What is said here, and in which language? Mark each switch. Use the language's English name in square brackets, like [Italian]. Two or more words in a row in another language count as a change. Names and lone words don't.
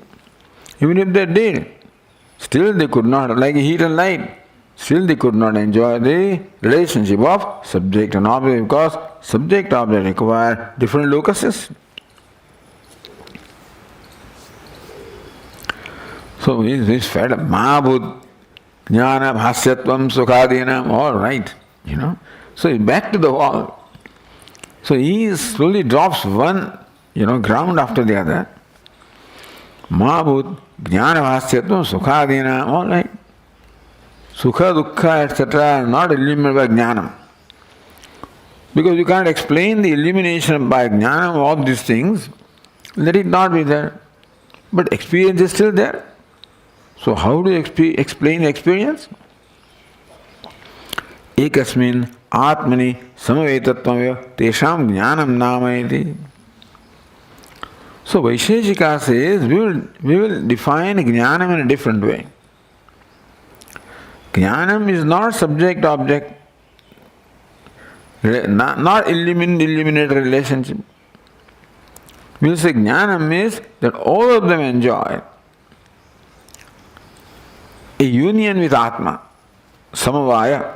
[English] Even if they did, still they could not, like heat and light, still they could not enjoy the relationship of subject and object because subject-object require different locuses. So he's fed up. [Sanskrit] Mahabhut, jnana, bhasyatvam, sukhadinam, [English] all right, So he's back to the wall. So he slowly drops one, ground after the other. [Sanskrit] Mahabhut, jnana, bhasyatvam, sukhadinam, [English] all right. [Sanskrit] Sukha, dukkha, [English] etc. are not illuminated by jnanam. Because you can't explain the illumination by jnana of all these things, let it not be there. But experience is still there. So how do you explain the experience? [Sanskrit] Ekasmin atmani samavetatvam tesham jnanam namayati. [English] So Vaisheshika says we will define jnanam in a different way. Jnanam is not subject-object, not illuminate relationship. We will say jnanam is that all of them enjoy a union with Atma, samavaya.